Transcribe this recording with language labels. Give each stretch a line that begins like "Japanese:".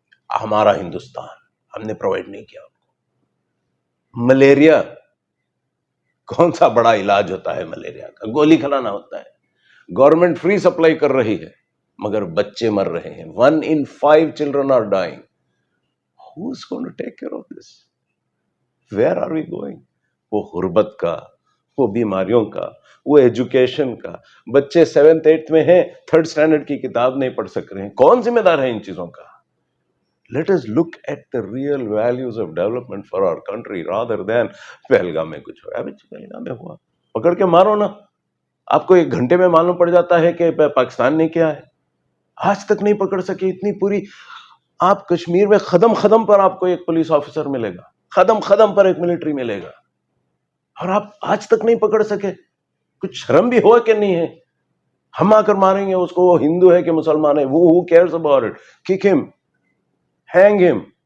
Urdu: ہمارا ہندوستان, ہم نے پرووائڈ نہیں کیا. ملیریا, کون سا بڑا علاج ہوتا ہے ملیریا کا؟ گولی کھلانا ہوتا ہے. گورنمنٹ فری سپلائی کر رہی ہے, مگر بچے مر رہے ہیں.
English: 1 in 5 children are dying. Who's going to take care of this? Where are we going?
Urdu: وہ غربت کا, وہ بیماریوں کا, وہ ایجوکیشن کا. بچے 7th 8th میں ہیں, 3rd اسٹینڈرڈ کی کتاب نہیں پڑھ سک رہے ہیں. کون ذمہ دار ہے ان چیزوں کا؟
English: Let us look at the real values of development for our country rather than
Urdu: Pahalgam میں کچھ ہوا. پہلگام میں ہوا, پکڑ کے مارو نا. آپ کو 1 گھنٹے میں معلوم پڑ جاتا ہے کہ پاکستان نے کیا ہے. آج تک نہیں پکڑ سکے اتنی پوری. آپ کشمیر میں قدم قدم پر آپ کو ایک پولیس آفیسر ملے گا, قدم قدم پر ایک ملٹری ملے گا, اور آپ آج تک نہیں پکڑ سکے. کچھ شرم بھی ہوا کہ نہیں ہے؟ ہم آ کر ماریں گے اس کو, وہ ہندو ہے کہ مسلمان ہے, وہ
English: who cares about it? Kick him, hang him.